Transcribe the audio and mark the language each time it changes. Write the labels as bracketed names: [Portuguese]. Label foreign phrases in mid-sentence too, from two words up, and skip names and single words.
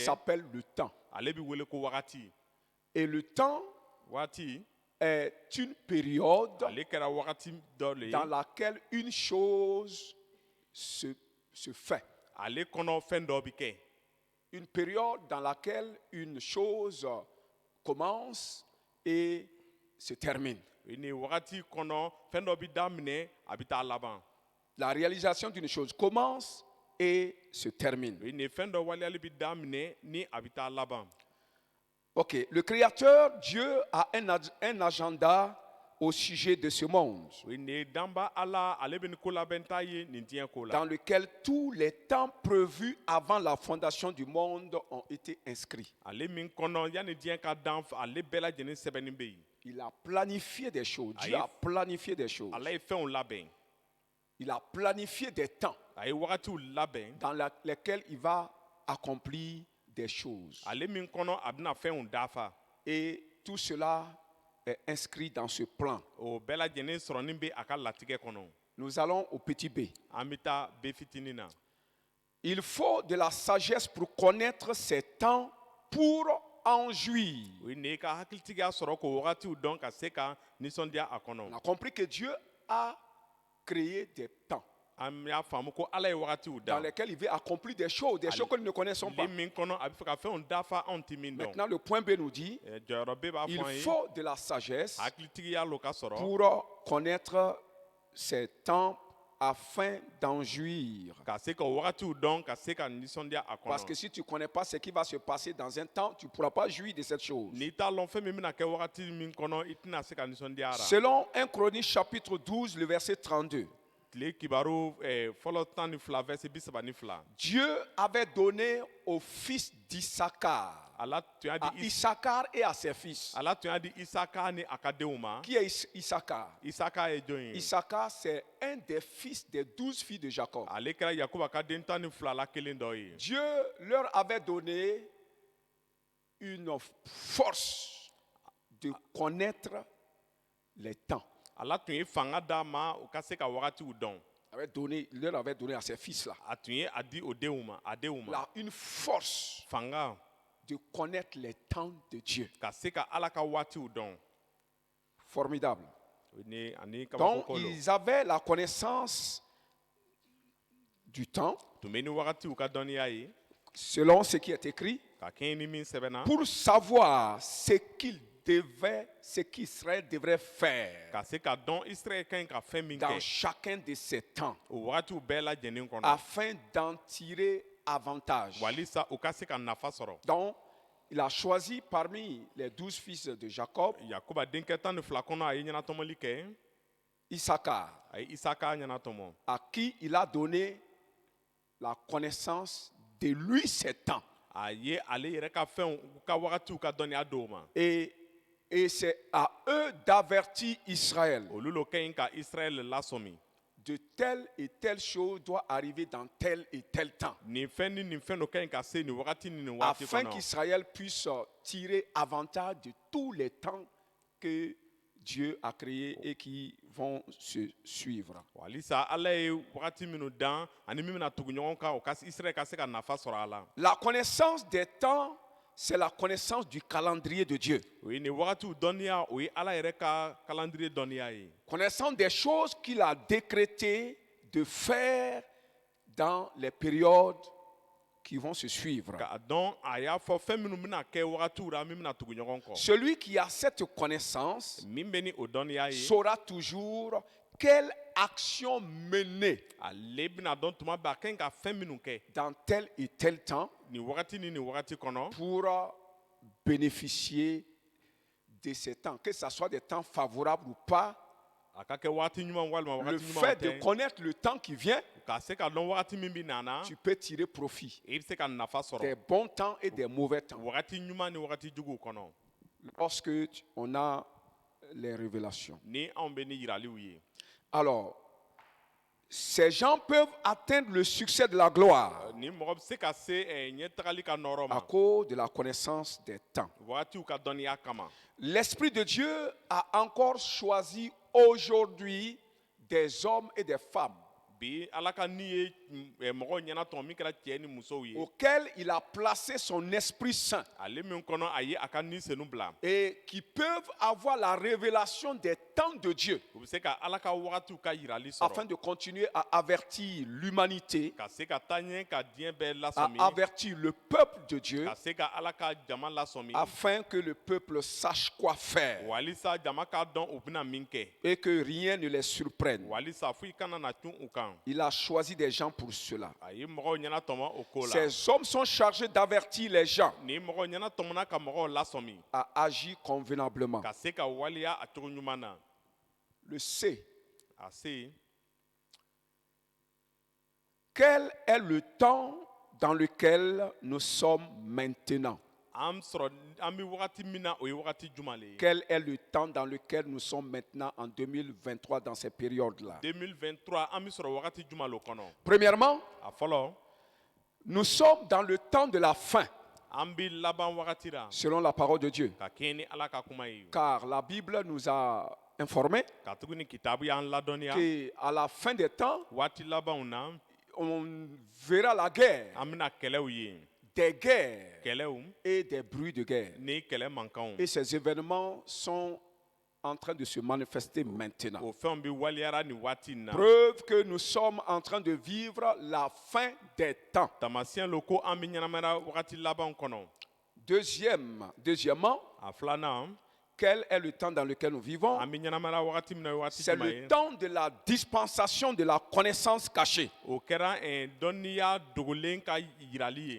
[French] s'appelle le temps. [Bambara] ale bɛ wele ko wagati [French] Et le temps [Bambara] wagati [French] est une période [Bambara] ale kɛra wagati dɔ le ye [French] dans laquelle une chose se fait. [Bambara] ale kɔnɔ fɛn dɔ bɛ kɛ [French] Une période dans laquelle une chose commence et se termine. [Bambara] ni wagati kɔnɔ fɛn dɔ bɛ daminɛ a bɛ taa laban [French] La réalisation d'une chose commence et se termine. Oui, [Bambara] nin fɛn dɔ waleyali bi daminɛ ni a bi taa laban. [French] Ok, le Créateur, Dieu, a un agenda au sujet de ce monde, Oui, [Bambara] nin danba Ala ale bɛ ni ko labɛn ta ye nin diɲɛ ko la. [French] dans lequel tous les temps prévus avant la fondation du monde ont été inscrits. [Bambara] Ale min kɔnɔ yanni diɲɛ ka dan ale bɛɛ lajɛlen sɛbɛnni bɛ yen. [French] Il a planifié des choses. Dieu Aïe. a planifié des choses. [Bambara] Ala ye fɛnw labɛn. [French] Il a planifié des temps [Bambara] A ye wagatiw labɛn. [French] dans lesquels il va accomplir des choses. [Bambara] Ale min kɔnɔ a bɛna fɛnw dafa. [French] Et tout cela est inscrit dans ce plan. [Bambara] O bɛɛ lajɛlen sɔrɔnin bɛ a ka latigɛ kɔnɔ. [French] Nous allons au petit b. [Bambara] An bɛ taa be fitinin na. [French] Il faut de la sagesse pour connaître ces temps pour en jouir. Oui, [Bambara] nin ka hakilitigiya sɔrɔ k'o wagatiw dɔn ka se ka nisɔndiya a [French] On [Bambara] kɔnɔ. [French] a compris que Dieu a créé des temps [Bambara] An y'a faamu ko Ala ye wagatiw [French] dans [Bambara] da. [French] lesquels il veut accomplir des choses que nous ne connaissons pas. [Bambara] Tile min kɔnɔ a bɛ fɛ ka fɛnw dafa anw ti min dɔn. [French] Maintenant, le point B nous dit, [Bambara] Jɔyɔrɔ B b'a [French] il [Bambara] fɔ an ye. [French] faut de la sagesse [Bambara] Hakilitigiya l'o ka sɔrɔ. [French] pour connaître ces temps afin d'en jouir. [Bambara] Ka se ka o wagatiw dɔn ka se ka nisɔndiya a [French] Parce que [Bambara] kɔnɔ. [French] si tu ne connais pas ce qui va se passer dans un temps, tu ne pourras pas jouir de cette chose. [Bambara] N'i t'a lɔn fɛn min bɛna kɛ wagati min kɔnɔ i tɛna se ka nisɔndiya a la. [French] Selon 1 Chronique chapitre 12, le verset 32, [Bambara] Tile kibaru fɔlɔ 12 verset 32. [French] Dieu avait donné aux fils d'Issachar, [Bambara] Ala tun y'a [French] à [Bambara] di [French] Issachar et à ses fils. [Bambara] Ala tun y'a di Isaka ni a ka denw ma. [French] Qui est Issachar? [Bambara] Isaka ye jɔn ye? [French] Issachar, c'est un des fils des 12 filles de Jacob. [Bambara] Ale kɛra Yakuba ka den 12 la kelen dɔ ye. [French] Dieu leur avait donné une force de connaître les temps. [Bambara] Ala tun ye fanga d'a ma o ka se ka wagatiw dɔn. [French] Il leur avait donné à ses fils-là [Bambara] A tun ye a di o denw ma, a denw ma. [French] une force [Bambara] Fanga [French] de connaître les temps de Dieu. [Bambara] ka se ka Ala ka waatiw dɔn. [French] Formidable. [Bambara] Ni ani [French] Donc, [Bambara] kabako lo. [French] ils avaient la connaissance du temps, [Bambara] Tun bɛ ni wagatiw ka dɔnniya ye. [French] selon ce qui est écrit, [Bambara] Ka kɛɲɛ ni min sɛbɛnna. [French] pour savoir ce qu'Israël devrait faire [Bambara] Ka se ka dɔn Israël ka ɲi ka fɛn min [French] dans [Bambara] kɛ. [French] chacun de ces temps, [Bambara] O wagatiw bɛɛ lajɛlen kɔnɔ. [French] afin d'en tirer avantage. [Bambara] Walisa o ka se ka nafa sɔrɔ. [French] Donc, il a choisi parmi les 12 fils de Jacob, [Bambara] Yakuba denkɛ 12 kɔnɔ a ye ɲɛnatɔmɔli kɛ. [French] Issachar, [Bambara] A ye Isaka ɲɛnatɔmɔ. [French] à qui il a donné la connaissance de lui ses temps. [Bambara] A ye ale yɛrɛ ka fɛnw ka wagatiw ka dɔnniya d'o ma. [French] Et c'est à eux d'avertir Israël. [Bambara] Olu lo ka ɲi ka Israël lasɔmi. [French] De telle et telle chose doit arriver dans tel et tel temps. [Bambara] Nin fɛn ni nin fɛn dɔ ka ɲi ka se nin wagati ni nin wagati [French] Afin [Bambara] kɔnɔ. [French] qu'Israël puisse tirer avantage de tous les temps que Dieu a créés et qui vont se suivre. [Bambara] Walisa Ala ye wagati minnu dan ani min bɛna tugu ɲɔgɔn kan o ka Israël ka se ka nafa sɔrɔ a la. [French] La connaissance des temps, c'est la connaissance du calendrier de Dieu. [Bambara] O ye nin wagatiw dɔnniya o ye Ala yɛrɛ ka calendrier dɔnniya ye. [French] Connaissance des choses qu'il a décrété de faire dans les périodes qui vont se suivre. [Bambara] K'a dɔn a y'a fɔ fɛn minnu bɛna kɛ wagatiw la min bɛna tugu ɲɔgɔn kɔ. [French] Celui qui a cette connaissance [Bambara] Min bɛ ni o dɔnniya ye. [French] saura toujours quelle action mener [Bambara] Ale bɛna dɔn tuma bɛɛ a ka ɲi ka fɛn minnu kɛ. [French] dans tel et tel temps [Bambara] Nin wagati ni nin wagati kɔnɔ. [French] pour bénéficier de ces temps, que ce soit des temps favorables ou pas. [Bambara] A ka kɛ wagati ɲuman walima [French] Le [Bambara] wagati ɲuman [French] fait de [Bambara] tɛ. [French] connaître le temps qui vient, [Bambara] Ka se ka dɔn wagati min bɛ nana. [French] tu peux tirer profit [Bambara] I bɛ se ka nafa [French] des [Bambara] sɔrɔ. [French] bons temps et des mauvais temps. [Bambara] Wagati ɲuman ni wagati juguw kɔnɔ. [French] Lorsque on a les révélations. [Bambara] Ni anw bɛ ni yiraliw ye. [French] Alors, ces gens peuvent atteindre le succès de la gloire [Bambara] Ni mɔgɔ bɛ se ka se ɲɛtagali ka nɔrɔ [French] à [Bambara] ma. [French] cause de la connaissance des temps. [Bambara] Wagatiw ka dɔnniya kama. [French] L'Esprit de Dieu a encore choisi aujourd'hui des hommes et des femmes [Bambara] Bi Ala ka ni ye mɔgɔw ɲɛnatɔn min kɛra cɛ ni musow ye. [French] auxquels il a placé son Esprit Saint [Bambara] Ale min kɔnɔ a ye a ka ni senu bila. [French] et qui peuvent avoir la révélation des temps de Dieu [Bambara] U bɛ se ka Ala ka wagatiw ka yirali [French] afin [Bambara] sɔrɔ. [French] de continuer à avertir l'humanité, [Bambara] Ka se ka taa ɲɛ ka diɲɛ bɛɛ [French] à [Bambara] lasɔmi. [French] avertir le peuple de Dieu [Bambara] Ka se ka Ala ka jama lasɔmi. [French] afin que le peuple sache quoi faire [Bambara] Walisa jama k'a dɔn u bɛna min kɛ. [French] et que rien ne les surprenne. [Bambara] Walisa foyi kana na cun u kan. kan. [French] Il a choisi des gens pour cela. [Bambara] A ye mɔgɔw ɲɛna tɔmɔ o ko la. [French] Ces hommes sont chargés d'avertir les gens [Bambara] Ni mɔgɔw ɲɛna tɔmɔna ka mɔgɔw lasɔmi. [French] à agir convenablement. [Bambara] Ka se ka waliya a cogo ɲuman na. [French] Le C. [Bambara] A se. [French] Quel est le temps dans lequel nous sommes maintenant? [Bambara] An sɔrɔ an bɛ wagati min na o ye wagati jumɛn le ye. [French] Quel est le temps dans lequel nous sommes maintenant en 2023 dans ces périodes-là? [Bambara] 2023 an bɛ sɔrɔ wagati jumɛn le kɔnɔ. [French] Premièrement, [Bambara] A fɔlɔ [French] nous sommes dans le temps de la fin, [Bambara] an bɛ laban wagati la. [French] selon la parole de Dieu. [Bambara] Ka kɛɲɛ ni Ala ka kuma ye. [French] Car la Bible nous a informé [Bambara] Ka tuguni kitabu y'an ladɔnniya. [French] qu'à la fin des temps, [Bambara] Waati labanw na [French] on verra la guerre, [Bambara] an bɛna kɛlɛw ye. [French] des guerres [Bambara] Kɛlɛw [French] et des bruits de guerre. [Bambara] ni kɛlɛ mankanw. [French] Et ces événements sont en train de se manifester maintenant. [Bambara] O fɛnw bɛ waliyara nin waati in na. [French] Preuve que nous sommes en train de vivre la fin des temps. [Bambara] Taamasiyɛn lo ko an bɛ ɲɛnamaya wagati labanw kɔnɔ. [French] Deuxièmement, [Bambara] A filanan [French] quel est le temps dans lequel nous vivons? [Bambara] an bɛ ɲɛnamaya wagati min na o ye wagati [French] C'est [Bambara] jumɛn [French] le [Bambara] ye. [French] temps de la dispensation de la connaissance cachée. [Bambara] O kɛra dɔnniya dogolen ka yirali ye.